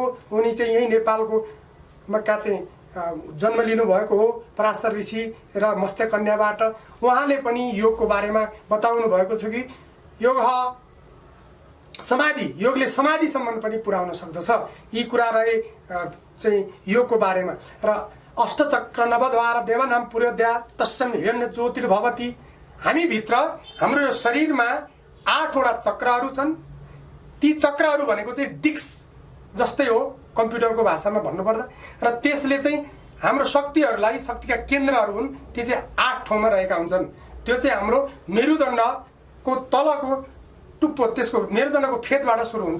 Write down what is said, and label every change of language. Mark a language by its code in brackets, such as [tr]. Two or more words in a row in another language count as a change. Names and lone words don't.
[ne] उनी चाहिँ यही नेपालको मक्का चाहिँ जन्म लिनु भएको हो, पराशर ऋषि र मत्स्यकन्याबाट। उहाँले पनि योगको बारेमा बताउनु भएको छ कि योग समाधि, योगले समाधिसम्म पनि पुर्याउन सक्दछ। यी कुरा रहे चाहिँ योगको बारेमा। [sa] र अष्टचक्र नवद्वार देवनाम पुर्योद्या तस्सन् हिरण्य ज्योतिर्भवति। [ne] हामीभित्र हाम्रो यो शरीरमा 8 वटा चक्रहरू छन्। ती चक्रहरू भनेको चाहिँ डिस्क जस्तै हो कम्प्युटरको भाषामा भन्नुपर्दा, र त्यसले चाहिँ हाम्रो शक्तिहरूलाई, शक्तिका केन्द्रहरू हुन्, ती चाहिँ 8 ठाउँमा रहेका हुन्छन्। त्यो चाहिँ हाम्रो मेरुदण्डको तलको टुप्पो, त्यसको मेरुदण्डको फेदबाट सुरु हुन्छ।